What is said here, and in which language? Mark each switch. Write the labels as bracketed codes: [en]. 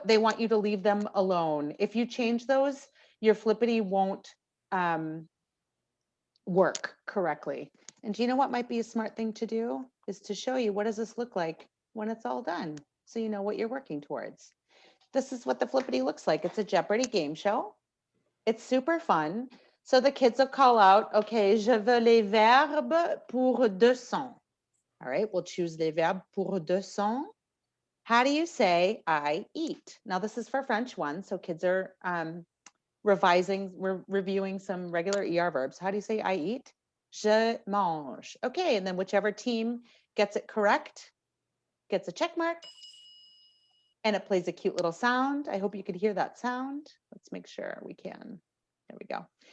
[en] They want you to leave them alone. If you change those, your Flippity won't work correctly. And do you know what might be a smart thing to do? Is to show you what does this look like when it's all done, so you know what you're working towards. This is what the Flippity looks like. It's a Jeopardy game show. It's super fun. So the kids will call out, okay, [fr] je veux les verbes pour 200. [en] All right, we'll choose [fr] les verbes pour 200. [en] How do you say I eat? Now this is for French one, so kids are reviewing some regular ER verbs. How do you say I eat? [fr] Je mange. [en] Okay, and then whichever team gets it correct gets a check mark. And it plays a cute little sound. I hope you could hear that sound. Let's make sure we can. There we go.